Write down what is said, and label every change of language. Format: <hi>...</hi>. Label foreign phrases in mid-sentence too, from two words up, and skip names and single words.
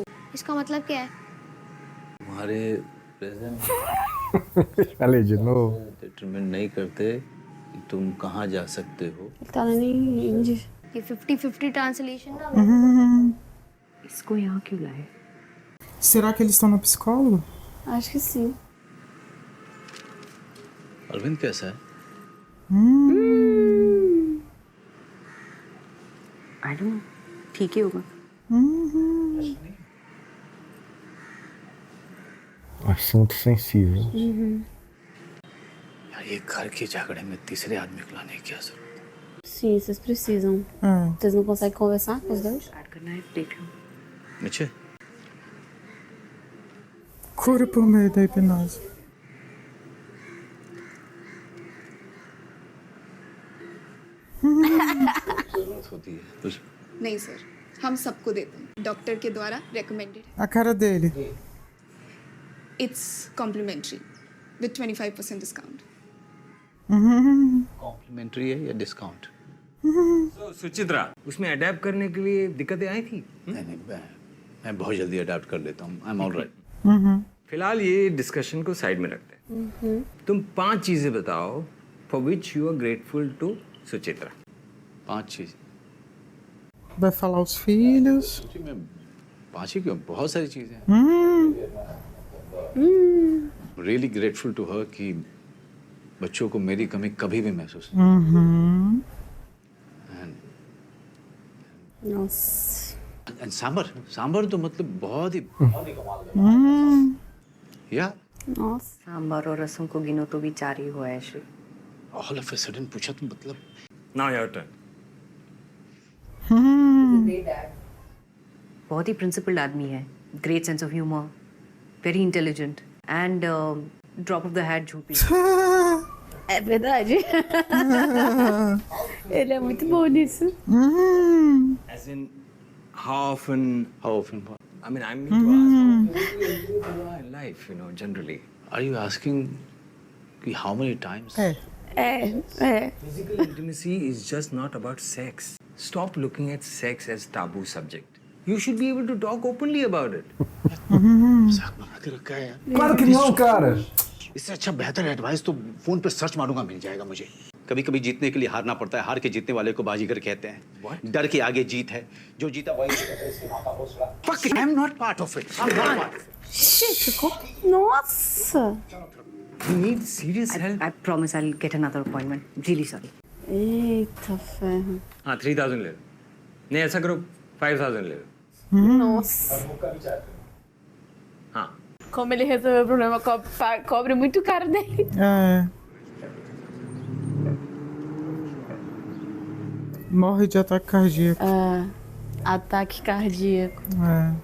<hi>इसका मतलब क्या है? तुम्हारे प्रेजेंट</hi> <pt>Falei de novo.</pt> <hi>डिटरमिन नहीं करते कि तुम कहाँ जा सकते हो.</hi> <pt>Ele tá nem índio.</pt> <hi>ये 50-50 translation ना. इसको यहाँ क्यों लाए?</hi> <pt>Será que eles estão no psicólogo? Acho que sim.</pt> <hi>अरविंद कैसा है?</hi> <en>I don't know,</en> <hi>ठीक ही होगा।</hi> <pt>Assunto sensível. यार ये घर के झगड़े में तीसरे आदमी को लाने की क्या जरूरत? Sim, vocês precisam. É. Vocês não conseguem conversar com os dois?</pt> <hi>ऐड करना है, देख लो। नीचे</hi> <pt>Cura por meio da hipnose.</pt> <hi>जरूरत होती है कुछ. नहीं सर, हम सबको देते हैं, डॉक्टर के द्वारा रेकमेंडेड।</hi> <pt>A cara dele.</pt> <en>It's complimentary with 25% discount.</en> <hi>कॉम्प्लीमेंट्री है या डिस्काउंट? सुचित्रा, उसमें अडेप्ट करने के लिए दिक्कतें आई थी? नहीं मैं बहुत जल्दी अडाप्ट कर लेता हूँ.</hi> <en>I am alright.</en> <hi>फिलहाल ये डिस्कशन को साइड में रखते हैं. तुम 5 चीजें बताओ</hi> <en>for which you are grateful to Suchitra.</en> <hi>5 चीज.</hi> <pt>Vai falar os filhos.</pt> <hi>जी मैं 5 ही क्यों, बहुत सारी चीजें हैं.</hi> <en>really grateful to her</en> <hi>कि बच्चों को मेरी कमी कभी भी महसूस नहीं.</hi> <pt>Nossa.</pt> <hi>एंड सांबर तो मतलब बहुत ही कमाल. या</hi> <pt>Nossa.</pt> <hi>सांबर और रसम को गिनो तो भी 4 ही हुआ है श्री।</hi> <en>all of a sudden</en> <hi>पूछा तो मतलब.</hi> <en>Now your turn.</en> <hi>बहुत ही प्रिंसिपल्ड आदमी है,</hi> <en>great sense of humour, very intelligent and drop of the hat झूठी।</en> <pt>É verdade. Ele é muito bom nisso.</pt> <en>As in, how often? I mean, I mean to ask how you are in life, you know, generally. Are you asking कि how many times?</en> <pt>É.</pt> <en>Physical intimacy is just not about sex. Stop looking at sex as taboo subject. You should be able to talk openly about it.</en> <hi>मजाक बना के रखा है यार.</hi> <pt>Claro que não, cara.</pt> <hi>इससे अच्छा बेहतर एडवाइस तो फोन पे सर्च मारूंगा मिल जाएगा मुझे. कभी कभी जीतने के लिए हारना पड़ता है, हार के जीतने वाले को बाजीगर कहते हैं. डर के आगे जीत है, जो जीता वही.</hi> <en>Fuck it, I'm not part of it. I'm not part of it.</en> <pt>Ficou. Nossa!</pt> <en>You need serious help. I promise I will get another appointment, really sorry.</en> <pt>Eita ferro.</pt> <hi>हाँ, 3000 ले लो. नहीं, ऐसा करो 5000 ले लो.</hi> <pt>Nossa.</pt> <hi>हाँ.</hi> <pt>Como ele resolveu o problema, cobre muito caro dele. É. Morre de ataque cardíaco. Ataque cardíaco. É.</pt>